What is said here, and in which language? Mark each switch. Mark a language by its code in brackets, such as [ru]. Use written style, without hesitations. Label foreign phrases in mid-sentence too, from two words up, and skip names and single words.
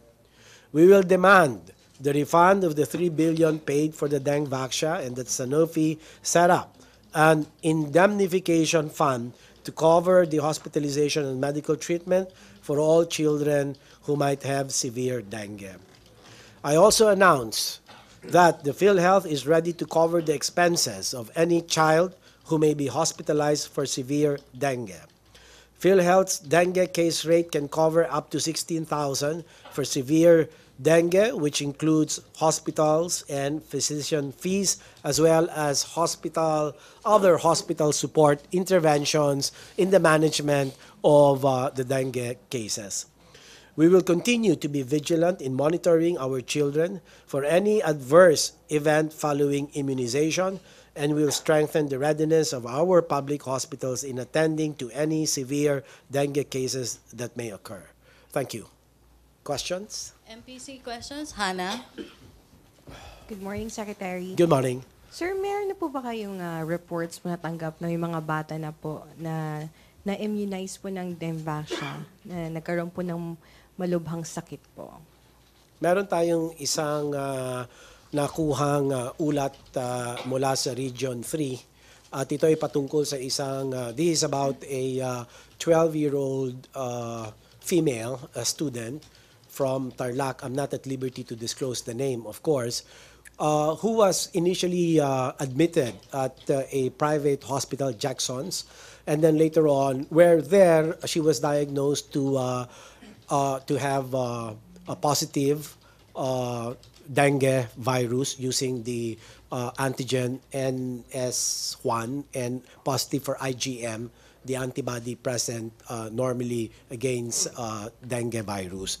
[en] We will demand the refund of the 3 billion paid for the dengue vaccine, and that Sanofi set up an indemnification fund to cover the hospitalization and medical treatment for all children who might have severe dengue. I also announced that the PhilHealth is ready to cover the expenses of any child who may be hospitalized for severe dengue. PhilHealth's dengue case rate can cover up to 16,000 for severe dengue, which includes hospitals and physician fees, as well as other hospital support interventions in the management of the dengue cases. We will continue to be vigilant in monitoring our children for any adverse event following immunization, and will strengthen the readiness of our public hospitals in attending to any severe dengue cases that may occur. Thank you. Questions? MPC questions? Hannah? Good morning, Secretary. Good morning. [tl] Sir, meron na po ba kayong reports po natanggap na yung mga bata na po na-immunize po ng Demvaxia, na nagkaroon po ng malubhang sakit po? Meron tayong isang nakuhang ulat mula sa Region 3 at ito ay patungkol sa isang, [en] this is about a 12-year-old female student from Tarlac. I'm not at liberty to disclose the name, of course, who was initially admitted at a private hospital, Jackson's, and then later on, where there she was diagnosed to have a positive dengue virus using the antigen NS1 and positive for IgM, the antibody present normally against dengue virus.